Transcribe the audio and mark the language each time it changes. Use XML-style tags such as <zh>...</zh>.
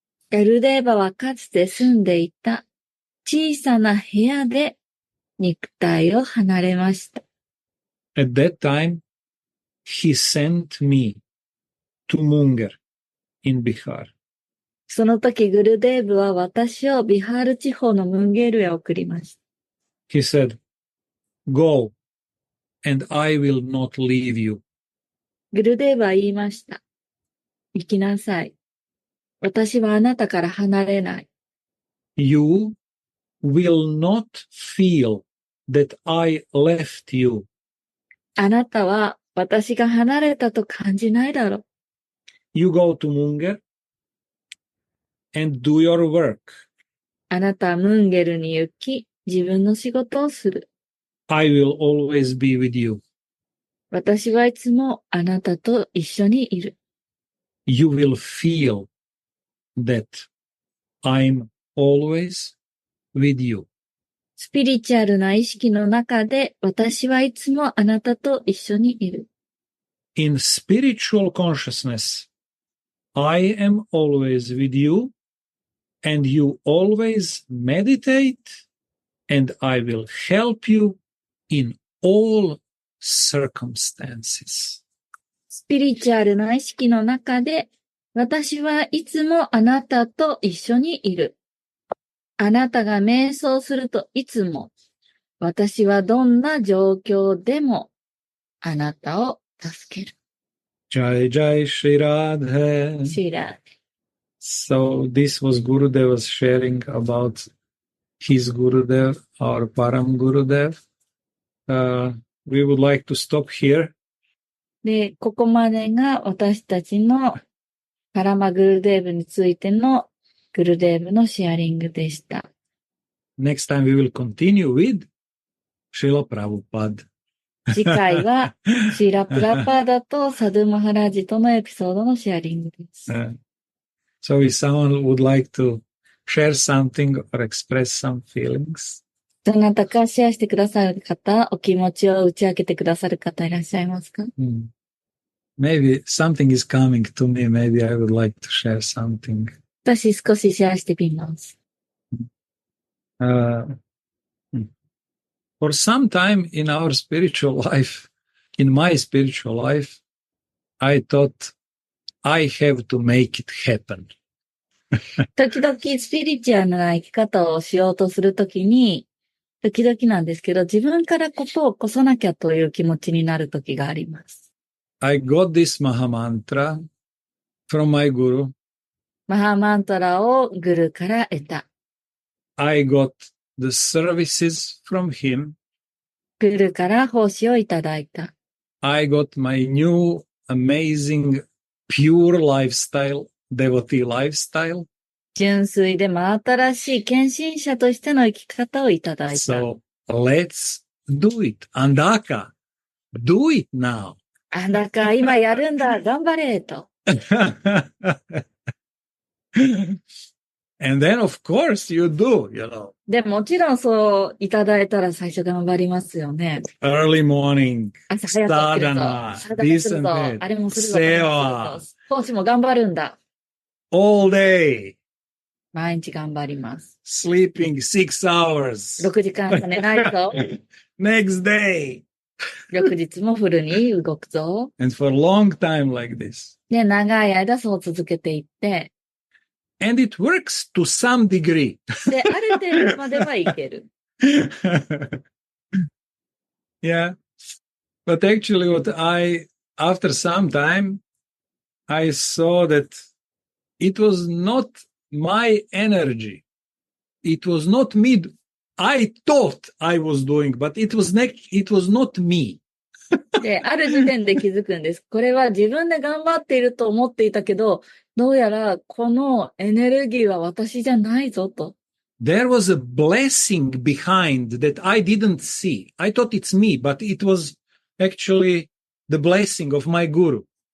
<ja>グルデーバはかつて住んでいた小さな部屋で肉体を離れました。</ja> <en>At that time, he sent me to Munger in Bihar.</en> <ja>その時グルデーブは私をビハール地方のムンゲールへ送りました。</ja> <en>He said, "Go, and I will not leave you."</en> <ja>グルデーブは言いました。行きなさい。私はあなたから離れない。</ja> <en>You will not feel that I left you.</en> <ja>あなたは私が離れたと感じないだろう。</ja> <en>You go to Munger and do your work.</en> <ja>あなたはムンゲルに行き、自分の仕事をする。</ja> <en>I will always be with you.</en> <ja>私はいつもあなたと一緒にいる。</ja> <en>You will feel that I'm always with you.</en> <ja>スピリチュアルな意識の中で私はいつもあなたと一緒にいる。</ja> <en>In spiritual consciousness, I am always with you, and you always meditate, and I will help you in all circumstances.</en> <ja>スピリチュアルな意識の中で私はいつもあなたと一緒にいる。あなたが瞑想するといつも私はどんな状況でもあなたを助ける。</ja> <hi>Jai Jai Shri Radha.</hi> <ja>シーラー。</ja> <en>So this was Gurudeva's sharing about his Gurudev, our Param Gurudev. We would like to stop here.</en> <ja>で、ここまでが私たちのパラマグルデーブについてのグルデーブのシェアリングでした。</ja> <en>Next time we will continue with Srila Prabhupada.</en> <ja>次回はシーラ・プラパーダとサドゥ・マハラジとのエピソードのシェアリングです。</ja> <en>So if someone would like to share something or express some feelings,</en> <ja>どなたかシェアしてくださる方、お気持ちを打ち明けてくださる方いらっしゃいますか？</ja> <en>Maybe something is coming to me. Maybe I would like to share something.</en> <ja>私少しシェアしてみます。</ja> <en>For some time in our spiritual life, in my spiritual life, I thought I have to make it happen.</en> <ja>時々スピリチュアルな生き方をしようとするときに、時々なんですけど、自分からことを起こさなきゃという気持ちになるときがあります。</ja> <en>I got this Maha Mantra from my Guru.</en> <ja>マハマントラをグルから得た。</ja> <en>I got the services from him.</en> <ja>グルから奉仕をいただいた。</ja> <en>I got my new amazing pure lifestyle, devotee lifestyle.</en> <ja>純粋で真新しい献身者としての生き方をいただいた。</ja> <en>So let's do it. Andaka, do it now.</en> <ja>あんだか今やるんだ、頑張れと。</ja> <en>And then of course you do,</en> <ja>で、もちろんそういただいたら最初頑張りますよね。</ja> <en>Early morning,</en> <ja>朝早く起きるぞ。</ja> <en>this and</en> <ja>あれも</ja> <en>that,</en> <ja>するぞ。</ja> <en>seva,</en> <ja>奉仕も頑張るんだ。</ja> <en>all day,</en> <ja>毎日頑張ります。</ja> <en>sleeping 6 hours.</en> <ja>6時間しか寝ないぞ。</ja> <en>Next day.</en> <ja>翌日もフルに動くぞ。</ja> <en>And for a long time like this.</en> <ja>で、長い間そう続けていって、</ja> <en>And it works to some degree.</en> <ja>で、ある程度まではいける。</ja> <en>Yeah. But actually after some time, I saw that it was not my energy. It was not me. I thought I was doing, but it was not me.</en> <ja>で、ある時点で気づくんです。これは自分で頑張っていると思っていたけど、どうやらこのエネルギーは私じゃないぞと。</ja> <en>There was a blessing behind that I didn't see. I thought it's me, but it was actually the blessing of my guru.</en>